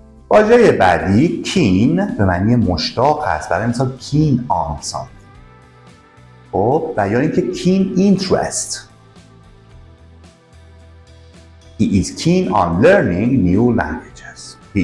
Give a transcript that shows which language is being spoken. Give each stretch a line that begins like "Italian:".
Persian: واژه بعدی keen به معنی مشتاق هست. برای مثال
English: keen on something.
Persian: خب و یا اینکه keen interest.
English: He is keen on learning new languages.